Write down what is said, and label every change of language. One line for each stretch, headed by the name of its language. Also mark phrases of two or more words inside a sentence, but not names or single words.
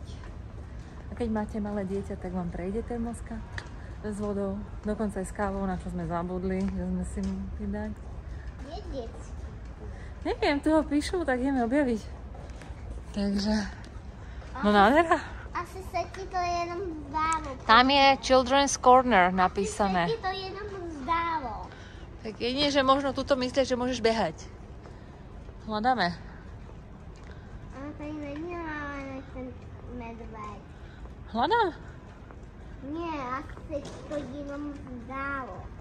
Slovak: A keď máte malé dieťa, tak vám prejde termoska s vodou, dokonca aj s kávou, na čo sme zabudli, že sme si mohli dať. Je detský. Neviem, tu ho píšu, tak ideme objaviť. Takže, no nádhera. Asi sa ti to
Czech: jenom zdálo.
Slovak: Tam je
English: Children's Corner
Slovak: napísané. Asi sa ti to
Czech: jenom zdálo.
Slovak: Tak jedine, že možno tuto myslíš, že môžeš behať. Hľadáme.
Czech: Ale tady není ale ten medveď.
Slovak: Hľadám. Nie, asi sa ti to
Czech: jenom zdálo.